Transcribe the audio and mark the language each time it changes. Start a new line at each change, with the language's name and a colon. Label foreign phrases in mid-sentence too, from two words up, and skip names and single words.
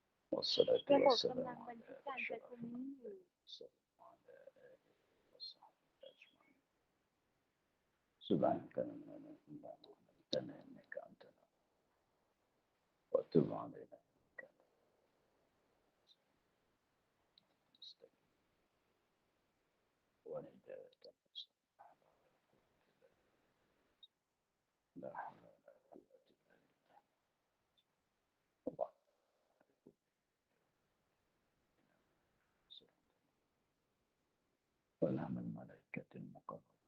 Arabic: والصلاة
Thai: ระบบ
Arabic: والسلام
Thai: กำลังบัน
Arabic: على
Thai: ทึกการประ
Arabic: أشرف
Thai: ชุมนี้อยู่
Arabic: سبحانك اللهم وبحمدك إنك أنت وتب علينا إنك أنت ونجاة لا حول ولا قوة إلا بالله ونعم الملائكة المقربين